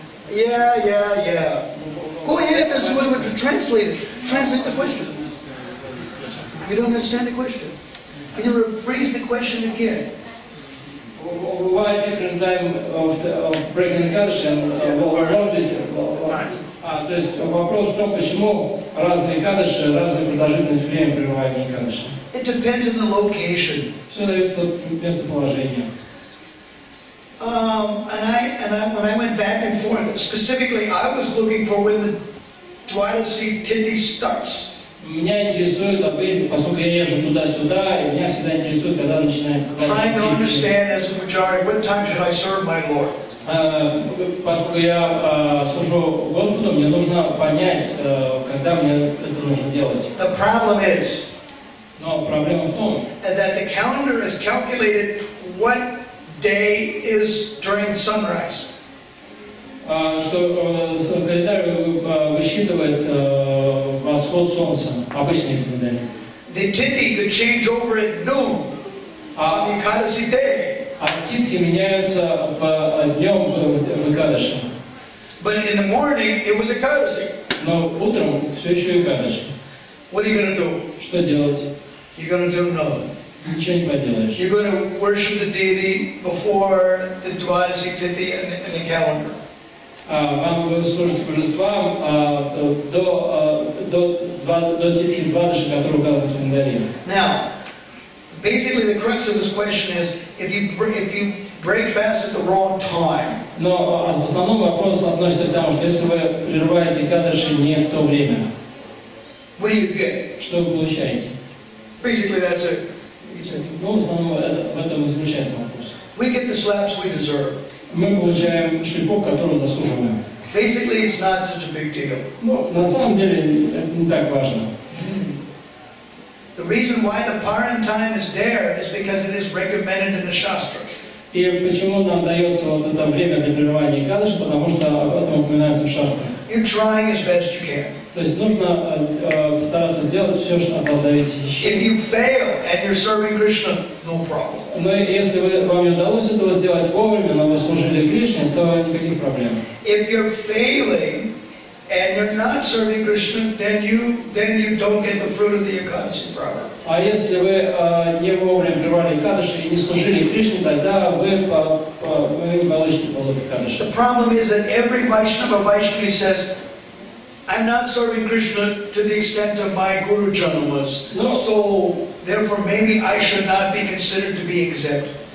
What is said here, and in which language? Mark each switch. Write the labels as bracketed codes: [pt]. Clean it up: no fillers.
[en] Yeah. Go ahead, Mr. Woodward, to translate it. Translate the question. You don't understand the question. Can you rephrase the question again? Why different time of breaking Kaddish and overload it? [ru] То есть вопрос в том, почему разные кадыши, разная продолжительность времени прерывания кадыша. [en] It depends on the location. [ru] Все зависит от местоположения. [en] When I went back and forth, specifically, I was looking for when the Dwadasi Tithi starts. [ru] Меня интересует, поскольку я езжу туда-сюда, и меня всегда интересует, когда начинается. [en] Trying to understand as a majority, what time should I serve my Lord? [ru] Поскольку я служу Господу, мне нужно понять, когда мне это нужно делать. [en] The problem is, [ru] Но проблема в том, [en] that the calendar is calculated what day is during sunrise. [ru] Что календарь высчитывает восход солнца, обычный календарь. [en] The Tithi could change over at noon on the Ekadasi day. [ru] А титхи меняются днем в Экадаши. [en] But in the morning, it was Ekadasi. [ru] Но утром все еще Экадаши. [en] What are you going to do? [ru] Что делать? [en] You're going to do nothing. [ru] Ничего не поделаешь. [en] You're going to worship the deity before the Dwadasi Tithi in the calendar. [ru] Вам служить божествам до титхи Двадаши, которые указаны в календаре. [en] Now, basically the crux of this question is, if you break fast at the wrong time. [ru] Но в основном вопрос относится к тому, что если вы прерываете Кадаши не в то время, [en] What do you get? [ru] что вы получаете? [en] Basically that's it. [ru] Ну, в основном в этом и заключается вопрос. [en] We get the slaps we deserve. [ru] Мы получаем шлепок, который заслуживаем. [en] Basically it's not such a big deal. [ru] Ну, на самом деле, это не так важно. [en] The reason why the Paran time is there is because it is recommended in the Shastra. [ru] И почему нам дается вот это время для прерывания Кадаши, потому что об этом упоминается в шастрах. [en] You're trying as best you can. [ru] То есть нужно стараться сделать все, что от вас зависит. [en] If you fail and you're serving Krishna, no problem. [ru] Но если вам не удалось этого сделать вовремя, но вы служили Кришне, то никаких проблем. [en] If you're failing and you're not serving Krishna, then you don't get the fruit of the Ekadasi proper. [ru] А если вы не вовремя прервали Кадаши и не служили Кришне, тогда вы не получите плодов Кадаши. [en] The problem is that every Vaishnavi says, I'm not serving Krishna to the extent of my Guru Janamas, so therefore maybe I should not be considered to be exempt.